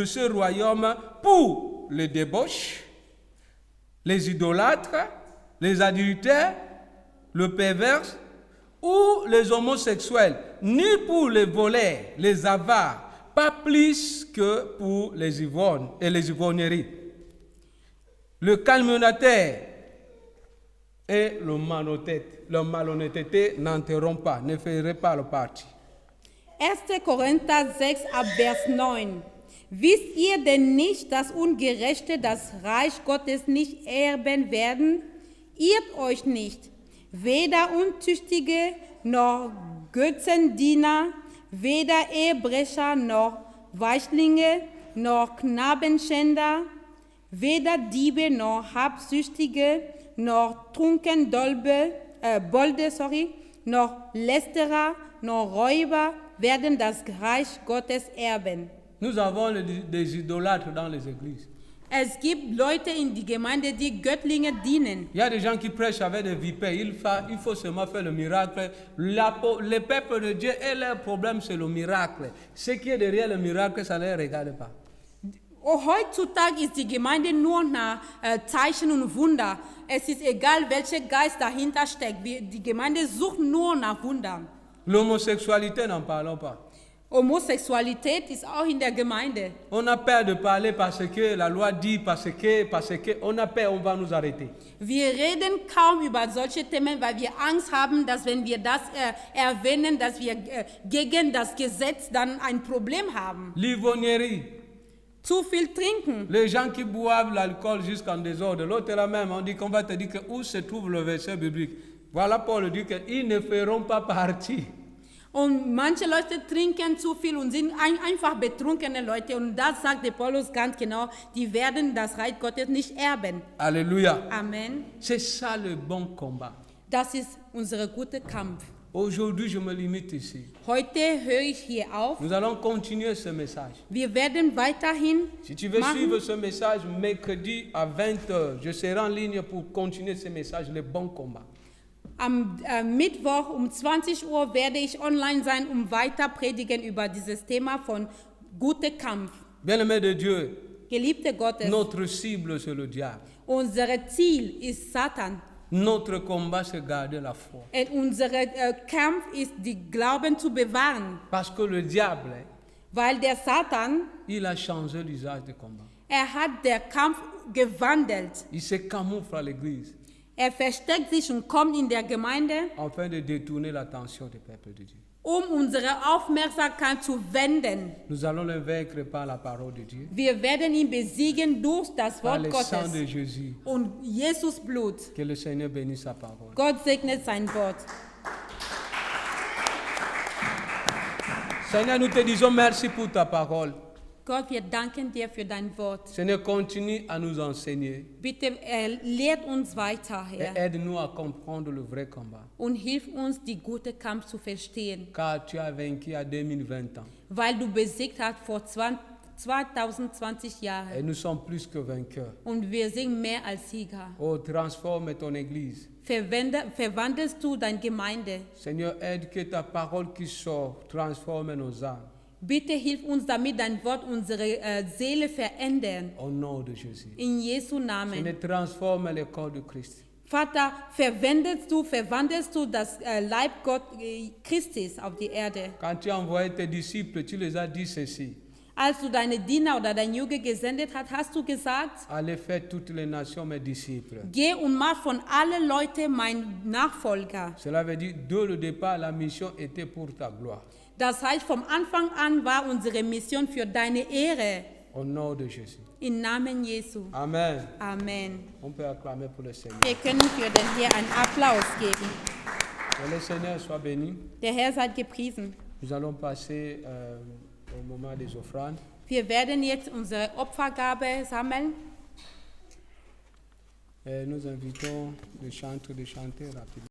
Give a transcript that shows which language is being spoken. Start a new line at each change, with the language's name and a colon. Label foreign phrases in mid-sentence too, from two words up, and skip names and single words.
French: ce royaume pour les débauches, les idolâtres, les adultères, le pervers ou les homosexuels, ni pour les voleurs, les avares, pas plus que pour les ivrognes et les ivrogneries, le calomniateur et le malhonnêteté n'entreront pas, ne feraient pas le parti.
German: 1. Korinther 6 ab Vers 9. Wisst ihr denn nicht, dass Ungerechte das Reich Gottes nicht erben werden? Irrt euch nicht. Weder Untüchtige noch Götzendiener, weder Ehebrecher noch Weichlinge noch Knabenschänder, weder Diebe noch Habsüchtige noch Trunkenbolde, noch Lästerer noch Räuber werden das Reich Gottes erben.
French: Nous avons des idolâtres dans les églises.
German: Es gibt Leute in die Gemeinde, die Göttlinge dienen.
French: Il y a des gens qui prêchent avec des vipères. Il faut seulement faire le miracle. Le peuple de Dieu et leur problème, c'est le miracle. Ce qui est derrière le miracle, ça ne les regarde pas.
German: Oh, heutzutage ist die Gemeinde nur nach Zeichen und Wunder. Es ist egal, welcher Geist dahinter steckt. Die Gemeinde sucht nur nach Wundern.
French: L'homosexualité, n'en parlons pas.
German: Homosexualität ist auch in der Gemeinde.
French: On a peur de parler parce que la loi dit, parce que, on a peur, on va nous arrêter.
German: Wir reden kaum über solche Themen, weil wir Angst haben, dass wenn wir das erwähnen, dass wir gegen das Gesetz dann ein Problem haben.
French: L'ivrognerie,
German: Zu viel trinken.
French: les gens qui boivent l'alcool jusqu'en désordre. L'autre là même, on dit qu'on va te dire que où se trouve le verset biblique. Voilà Paul dit qu'ils ne feront pas partie.
German: Und manche Leute trinken zu viel und sind einfach betrunkene Leute. Und das sagt der Paulus ganz genau, die werden das Reich Gottes nicht erben.
French: Alléluia. Amen. C'est ça le bon combat.
German: Das ist unser guter Kampf.
French: Aujourd'hui, je me limite ici.
German: Heute höre ich hier auf.
French: Nous allons continuer ce message.
German: Wir werden weiterhin
French: Si tu veux
German: machen.
French: suivre ce message, mercredi à 20h, je serai en ligne pour continuer ce message, le bon combat.
German: Am Mittwoch um 20 Uhr werde ich online sein, um weiter predigen über dieses Thema von guter Kampf.
French: Bien-aimé de Dieu,
German: Geliebte Gottes,
French: notre cible, c'est le diable.
German: unser Ziel ist Satan.
French: Notre combat, c'est garder la foi.
German: Und unser Kampf ist, die Glauben zu bewahren.
French: Parce que le diable,
German: Weil der Satan,
French: il a changé l'usage du combat.
German: hat der Kampf gewandelt.
French: Il se camoufle à l'église
German: Er versteckt sich und kommt in der Gemeinde,
French: afin de détourner l'attention du peuple de Dieu.
German: um unsere Aufmerksamkeit zu wenden.
French: Nous allons le vaincre par la parole de Dieu,
German: Wir werden ihn besiegen durch das
French: par
German: Wort
French: le sang de
German: Gottes
French: Jésus.
German: und Jesus Blut.
French: Que le Seigneur bénisse sa parole.
German: Gott segnet sein Wort.
French: Seigneur, nous te disons merci pour ta parole.
German: Gott, wir danken dir für dein Wort.
French: Seigneur, continue à nous enseigner
German: Bitte lehrt uns weiter,
French: et
German: Herr,
French: aide-nous à comprendre le vrai combat.
German: und hilf uns, die gute Kampf zu verstehen,
French: Car tu as vaincu à 2020 ans
German: weil du besiegt hast vor 2020
French: et
German: Jahren.
French: nous sommes plus que vainqueurs.
German: Und wir sind mehr als Sieger.
French: Oh, transforme ton Église.
German: Verwandelst du deine Gemeinde.
French: Seigneur, aide que ta parole qui sort transforme nos âmes.
German: Bitte hilf uns, damit dein Wort unsere Seele verändern.
French: Au nom de Jésus.
German: In Jesu Namen.
French: Seigneur, transforme le corps de Christ.
German: Vater, verwandelst du das Leib Christus auf die Erde.
French: Quand tu as envoyé tes disciples, tu les as dit ceci.
German: Als du deine Diener oder deine Jünger gesendet hast, hast du gesagt,
French: Allez faire toutes les nations mes disciples.
German: geh und mach von allen Leuten mein Nachfolger.
French: Cela veut dire, dès le départ, la mission était pour ta gloire.
German: Das heißt, vom Anfang an war unsere Mission für deine Ehre.
French: Au nom de Jésus.
German: Im Namen Jesu.
French: Amen.
German: Amen.
French: On peut acclamer pour le Seigneur.
German: Wir können für den Herrn einen Applaus geben.
French: Que le Seigneur soit béni.
German: Der Herr sei gepriesen.
French: Nous allons passer au moment des offrandes.
German: Wir werden jetzt unsere Opfergabe sammeln.
French: Et nous invitons le chanteur de chanter rapidement.